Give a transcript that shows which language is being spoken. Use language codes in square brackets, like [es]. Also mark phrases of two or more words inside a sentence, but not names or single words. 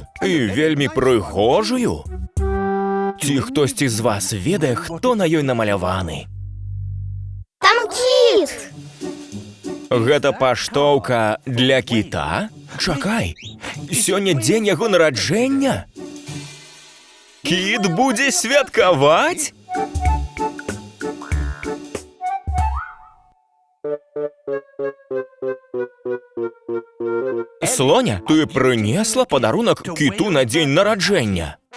[be] І вельмі пригожую. Ці хтось із вас ведає, хто на ёй намаляваны. Там кіт! Гэта паштоўка для кіта? Чакай, сёння дзень яго нараджэння? Кіт будзе святкаваць? Слоня, ты прынесла падарунак кіту на дзень нараджэння?